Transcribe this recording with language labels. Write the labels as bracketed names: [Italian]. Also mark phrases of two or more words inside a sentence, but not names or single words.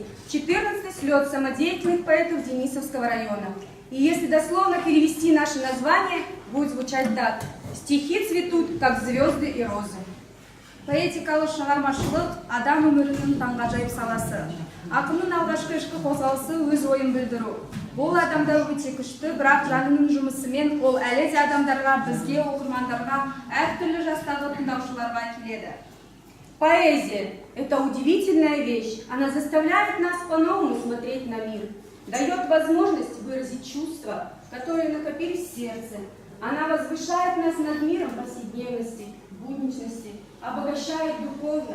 [Russian] 14-й слет самодеятельных поэтов Денисовского района. И если дословно перевести наше название, будет звучать так. Стихи цветут, как звезды и розы. [Kazakh] Поэтикалық шығармашылық адам өмірінің таңғажайып саласы. Ақынның алғашқы ішкі қозғалысы өз ойын білдіру. Бұл адамда өте күшті, бірақ жанының жұмысымен ол әлі де адамдарға, бізге, оқырмандарға, әртүрлі жастағы тыңдаушыларға келеді. [Russian] Поэзия – это удивительная вещь. Она заставляет нас по-новому смотреть на мир, дает возможность выразить чувства, которые накопились в сердце. Она возвышает нас над миром повседневности, будничности, обогащает духовно.